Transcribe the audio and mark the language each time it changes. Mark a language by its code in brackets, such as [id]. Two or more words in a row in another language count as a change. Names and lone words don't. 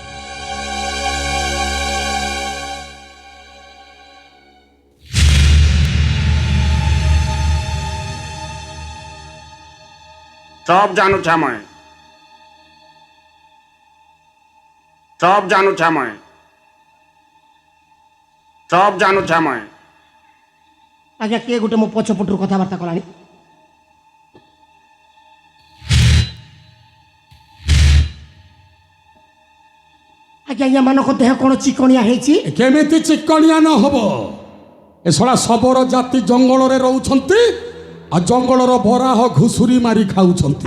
[or] সব জানো ছাময় সব জানো ছাময় সব জানো ছাময় আজ্ঞା କିଏ ଗୋଟେ ମୋ ପଛପଟରୁ କଥାବାର୍ତ୍ତା କଲାଣି ଆଜ୍ଞା ଏମାନଙ୍କ ଦେହ କ'ଣ ଚିକଣିଆ ହେଇଛି କେମିତି ଚିକଣିଆ ନ ହବ ଏ ଶଳା ଶବର ଜାତି ଜଙ୍ଗଲରେ ରହୁଛନ୍ତି ଆଉ ଜଙ୍ଗଲର ବରାହ ଘୁଷୁରି ମାରି ଖାଉଛନ୍ତି